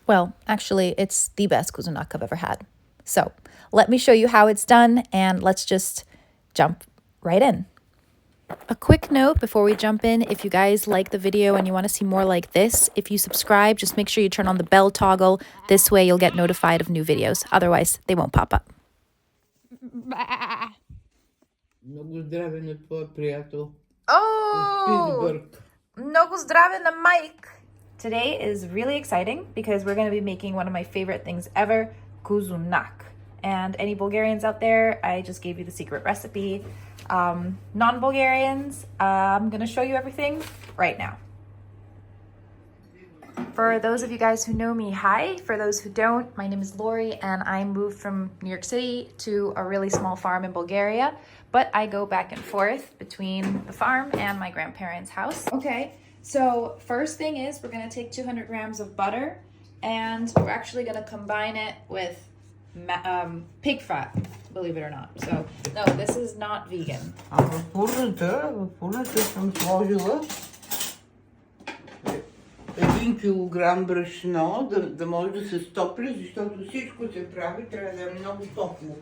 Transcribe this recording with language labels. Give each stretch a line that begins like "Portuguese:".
English: Well, actually, it's the best Kuzunak I've ever had. So let me show you how it's done, and let's just jump right in. A quick note before we jump in, if you guys like the video and you want to see more like this, if you subscribe, just make sure you turn on the bell toggle. This way you'll get notified of new videos. Otherwise, they won't pop up.
Bulgarian: Много здраве на твоя приятел.
English: Oh!
Bulgarian: Много здраве на Mike!
English: Today is really exciting because we're going to be making one of my favorite things ever, Kuzunak. And any Bulgarians out there, I just gave you the secret recipe. Non-Bulgarians, I'm going to show you everything right now. For those of you guys who know me, hi. For those who don't, my name is Laurie, and I moved from New York City to a really small farm in Bulgaria. But I go back and forth between the farm and my grandparents' house. Okay, so first thing is we're going to take 200 grams of butter, and we're actually going to combine it with pig fat, believe it or not. So, no, this is not vegan.
Bulgarian: В фурната съм сложила 1 килограм брашно, да може да се стопли, защото всичко се прави, трябва да е много топло.